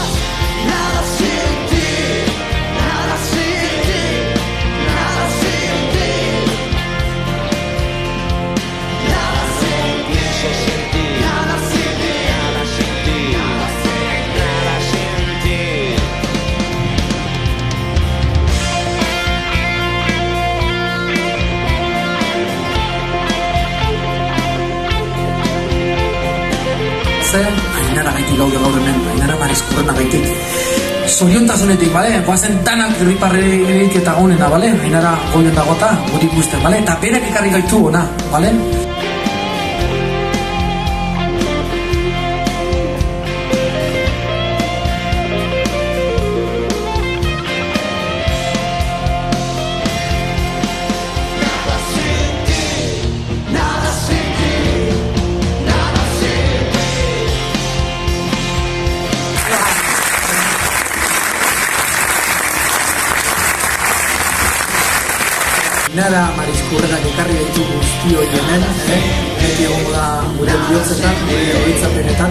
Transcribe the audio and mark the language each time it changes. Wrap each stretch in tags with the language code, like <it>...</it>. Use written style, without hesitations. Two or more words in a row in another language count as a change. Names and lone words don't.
<es>Nada sin ti, nada sin ti, nada sin ti. Nada sin pienso sin ti, nada sin ti, nada sin ti, nada sin ti.</es> <eu>Zer, Ainara gaitik gaude gaur hemen, Ainara Mariskurrena gaitik. Zoriontasunetik, bale? Guazen danak irriparreik eta gonena, bale? Ainara goien dagota, guri ikusten, bale? Eta berak ekarri gaitu ona, bale?</eu> <es>Nada sin ti, nada sin ti, nada sin ti.</es> <eu>Ainara Mariskurrenak ekarri gaitu guzti hori hemen, beti egongo da gure bihotzetan, gure horitzapenetan.</eu>